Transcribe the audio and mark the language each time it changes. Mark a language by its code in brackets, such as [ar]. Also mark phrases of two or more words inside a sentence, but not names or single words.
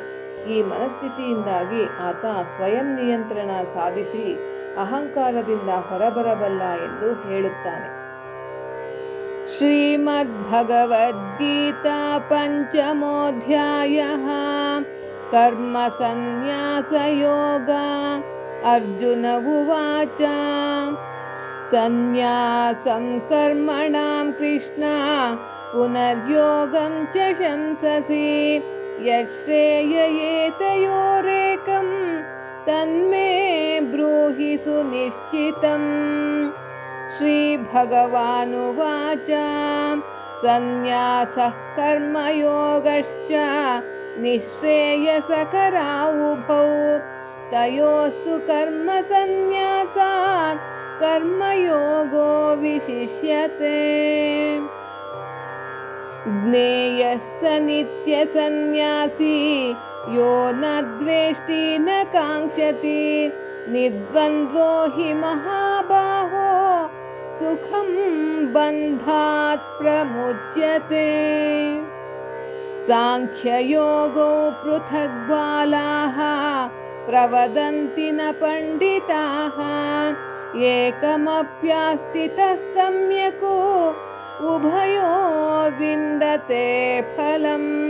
[kn] ಈ ಮನಸ್ಥಿತಿಯಿಂದಾಗಿ ಆತ ಸ್ವಯಂ ನಿಯಂತ್ರಣ ಸಾಧಿಸಿ ಅಹಂಕಾರದಿಂದ ಹೊರಬರಬಲ್ಲ ಎಂದು ಹೇಳುತ್ತಾನೆ. [sa] ಶ್ರೀಮದ್ಭಗವದ್ಗೀತಾ ಪಂಚಮೋಧ್ಯಾಯಃ ಕರ್ಮ ಸನ್ಯಾಸ ಯೋಗ. ಅರ್ಜುನ ಉವಾಚ ಸನ್ಯಾಸಂ ಕರ್ಮಣಾಂ ಕೃಷ್ಣ ಪುನರ್ಯೋಗಂ ಚ ಶಂಸಸಿ ಯಶ್ರೇಯಯೇತಯೋರೇಕಂ ತನ್ಮೇ ಬ್ರೂಹಿ ಸುನಿಶ್ಚಿತಂ. ಶ್ರೀಭಗವಾನುವಾಚ ಸನ್ಯಾಸಃ ಕರ್ಮಯೋಗಶ್ಚ ನಿಶ್ರೇಯಸಕರಾ ಉಭೌ ತಯೋಸ್ತು ಕರ್ಮ ಸನ್ಯಾಸಾತ್ ಕರ್ಮಯೋಗೋ ವಿಶಿಷ್ಯತೆ. ಜ್ಞೇಯಃ ಸ ನಿತ್ಯ ಸನ್ಯಾಸಿ ಯೋ ನ ದ್ವೇಷ್ಟಿ ನ ಕಾಂಕ್ಷತಿ ನಿರ್ದ್ವಂದ್ವೋ ಹಿ ಮಹಾಬಾಹೋ ಸುಖಂ ಬಂಧಾತ್ ಪ್ರಮುಚ್ಯತೆ. ಸಾಂಖ್ಯಯೋಗೋ ಪೃಥಗ್ ಬಾಲಾಃ ಪ್ರವದಂತಿ ನ ಪಂಡಿತಾಃ ಏಕಮಪ್ಯಾಸ್ಥಿತಃ ಸಮ್ಯಕ್ ಉಭಯೋರ್ವಿಂದತೆ ಫಲಂ.